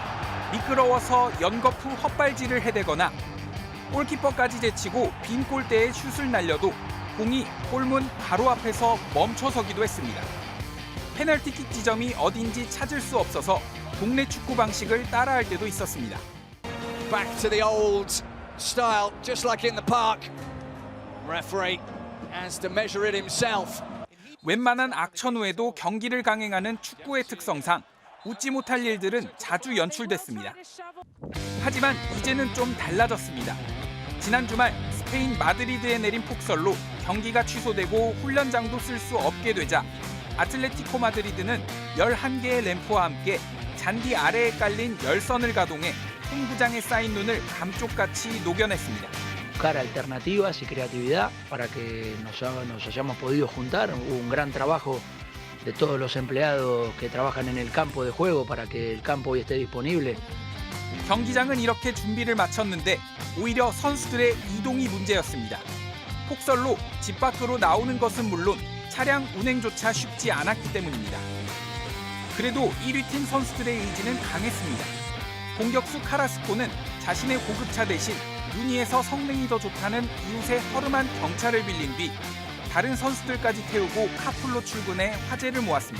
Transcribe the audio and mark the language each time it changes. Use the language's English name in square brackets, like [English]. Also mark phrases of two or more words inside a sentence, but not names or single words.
[Korean] 미끄러워서 연거푸 헛발질을 해대거나 골키퍼까지 제치고 빈 골대에 슛을 날려도 공이 골문 바로 앞에서 멈춰서기도 했습니다. 페널티킥 지점이 어딘지 찾을 수 없어서 동네 축구 방식을 따라할 때도 있었습니다. [English] Back to the old style, just like in the park. Referee has to measure it himself. [Korean] 웬만한 악천 후에도 경기를 강행하는 축구의 특성상 웃지 못할 일들은 자주 연출됐습니다. 하지만 이제는 좀 달라졌습니다. 지난 주말 스페인 마드리드에 내린 폭설로 경기가 취소되고 훈련장도 쓸 수 없게 되자 아틀레티코 마드리드는 11개의 램프와 함께 잔디 아래에 깔린 열선을 가동해 홈구장에 쌓인 눈을 감쪽같이 녹여냈습니다. [Spanish] Buscar alternativas y creatividad para que nos hayamos podido juntar. Hubo un gran trabajo de todos los empleados que trabajan en el campo de juego para que el campo hoy esté disponible. [Korean] 경기장은 이렇게 준비를 마쳤는데 오히려 선수들의 이동이 문제였습니다. 폭설로 집 밖으로 나오는 것은 물론 차량 운행조차 쉽지 않았기 때문입니다. 그래도 1위 팀 선수들의 의지는 강했습니다. 공격수 카라스코는 자신의 고급차 대신 눈이에서 성능이 더 좋다는 이웃의 허름한 경차를 빌린 뒤 다른 선수들까지 태우고 카풀로 출근해 화제를 모았습니다.